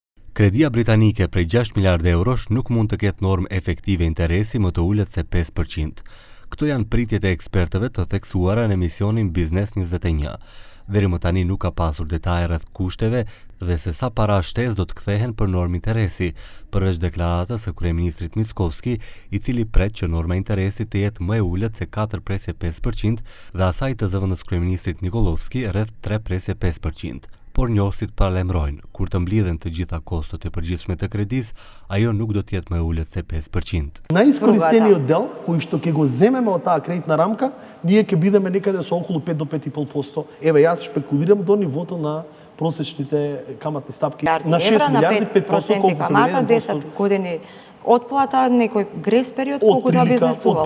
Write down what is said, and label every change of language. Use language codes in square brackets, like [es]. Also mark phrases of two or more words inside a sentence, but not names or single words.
[sq] Kredia britanike prej 6 miliardë eurosh nuk mund të ketë normë efektive interesi më të ulët se 5%. Këto janë pritjet e ekspertëve të theksuara në emisionin Biznes 21. Deri më tani nuk ka pasur detaje rreth kushteve dhe se sa para shtesë do të kthehen për normë interesi, përveç deklaratës së kryeministrit Mickovski, i cili pret që norma interesi të jetë më e ulët se 4,5% dhe asaj të zëvendës kryeministrit Nikolovski rreth 3,5%. Por njohësit paralajmërojnë, kur të mblidhen të gjitha kostot e përgjithshme të kredisë, ajo nuk do të jetë më e ulët se 5%. [mk] Најискористениот дел, кој што ќе го земеме од таа кредитна рамка, ние ќе бидеме некаде со околу 5 до 5,5%. Еве, јас шпекулирам до нивото на просечните каматни стапки на 6 милиарди, 5% колку камата, 10 години отплата, некој грес период, колку да бизнесувал.